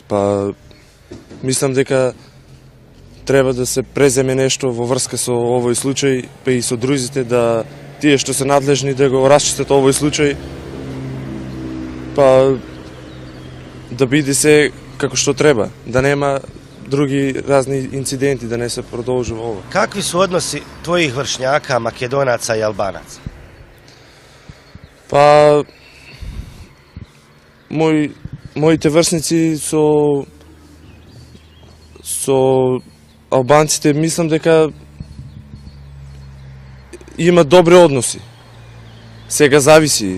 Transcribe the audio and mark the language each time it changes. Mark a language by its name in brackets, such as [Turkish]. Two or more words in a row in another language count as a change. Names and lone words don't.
[Macedonian] Па, мислам дека треба да се преземе нешто во врска со овој случај, па и со другите, да тие што се надлежни да го расчистат овој случај, па да биде се како што треба, да нема други разни инциденти, да не се продолжува ова. [Serbian] Какви su odnosi tvojih vršnjaka, Makedonaca i Albanaca? [Macedonian] Па, моите врсници со албанците мислам дека има добри односи. Сега зависи.